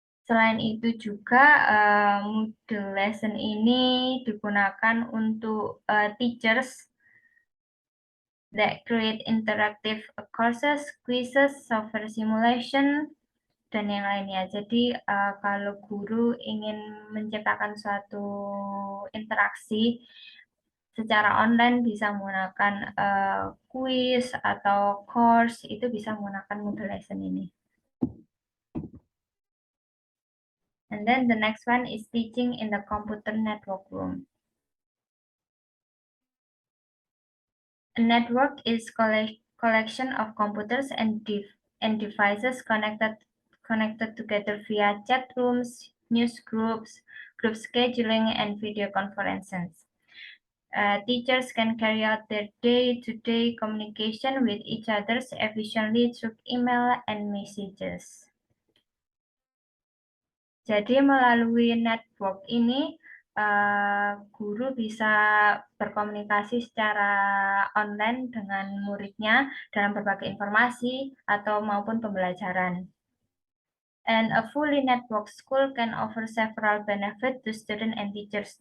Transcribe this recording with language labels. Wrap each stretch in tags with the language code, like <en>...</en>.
<id>Selain itu juga Moodle Lesson ini digunakan untuk</id> <en>teachers that create interactive courses, quizzes, software simulation,</en> <id>dan yang lainnya. Jadi kalau guru ingin menciptakan suatu interaksi secara online bisa menggunakan quiz atau course, itu bisa menggunakan Moodle Lesson ini.</id> <en>And then the next one is teaching in the computer network room. A network is collection of computers and devices connected together via chat rooms, news groups, group scheduling, and video conferences. Teachers can carry out their day-to-day communication with each other efficiently through email and messages.</en> <id>Jadi melalui network ini guru bisa berkomunikasi secara online dengan muridnya dalam berbagai informasi atau maupun pembelajaran.</id> <en>And a fully networked school can offer several benefits to students and teachers.</en>